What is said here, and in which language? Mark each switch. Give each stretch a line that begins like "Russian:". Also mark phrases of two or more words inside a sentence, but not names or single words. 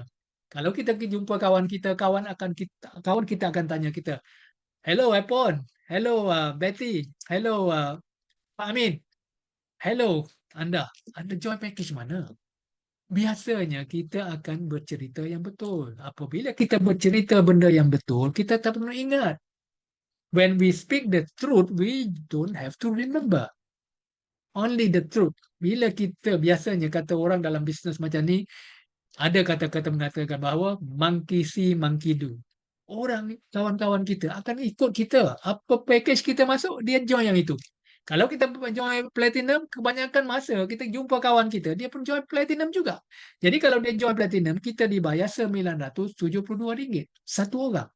Malay: Kalau kita pergi jumpa kawan kita akan tanya kita, "Hello Epon, hello Betty, hello Pak Amin, hello anda
English: join package
Malay: mana?" Biasanya kita akan bercerita yang betul. Apabila kita bercerita benda yang betul, kita tak perlu ingat.
English: When we speak the truth, we don't have to remember. Only the truth.
Malay: Bila kita biasanya kata orang dalam bisnes macam ni, ada kata-kata mengatakan bahawa
English: monkey see, monkey do.
Malay: Orang, kawan-kawan kita akan ikut kita. Apa package kita masuk, dia join yang itu. Kalau kita
English: join platinum,
Malay: kebanyakan masa kita jumpa kawan kita, dia pun
English: join platinum
Malay: juga. Jadi kalau dia
English: join platinum,
Malay: kita dibayar RM972 satu orang.